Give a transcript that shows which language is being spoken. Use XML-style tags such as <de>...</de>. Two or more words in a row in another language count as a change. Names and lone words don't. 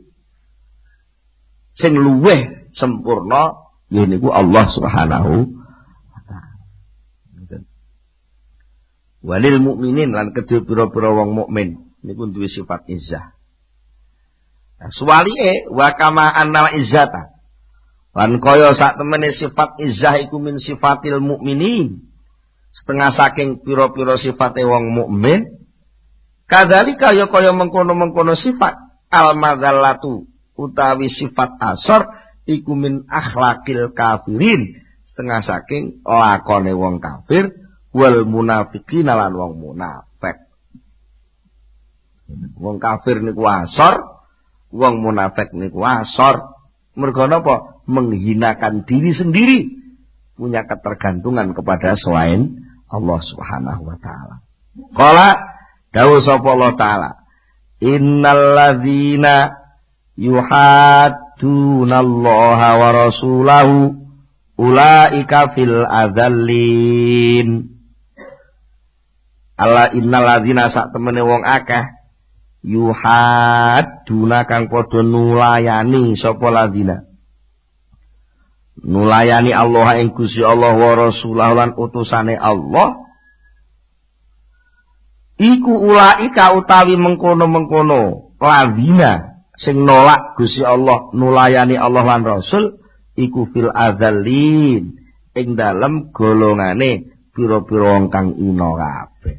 <jv>Sing luweh sempurna ya niku Allah</jv> <ar>سبحانه وتعالى. وللمؤمنين</ar> <jv>lan kedhe pira-pira wong mukmin niku duwe sifat izzah. Nah, suwalike</jv> <ar>وكما أن العزة.</ar> <jv>Lan kaya sak temene sifat izzah iku</jv> <ar>من صفات المؤمنين.</ar> <jv>Setengah saking pira-pira sifate wong mukmin, kadzalika ya kaya mengkono-mengkono sifat al-madzallatu utawi sifat asor iku</jv> <ar>من أخلاق الكافرين,</ar> <jv>setengah saking lakone wong kafir</jv> <ar>والمنافقين</ar> <jv>lan wong munafik. Wong kafir niku asor, wong munafik niku asor. Mergo napa?</jv> <id>Menghinakan diri sendiri, punya ketergantungan kepada selain Allah</id> <ar>سبحانه وتعالى.</ar> <jv>Qala dawuh sapa Allah taala,</jv> <ar>إن الذين يحادون الله ورسوله أولئك في الأذلين.</ar> <jv>Allah</jv> <ar>إن الذين</ar> <jv>sak temene wong akeh yuhadduna kang padha nulayani sapa ladzina nulayani Allah ing Gusti Allah</jv> <ar>ورسوله</ar> <jv>lan utusane Allah iku ulaika utawi mengkono-mengkono ladzina sing nolak Gusti Allah nulayani Allah lan Rasul iku</jv> <ar>في الأذلين</ar> <jv>ing dalem golongane pira-pira wong kang ina kabeh.</jv>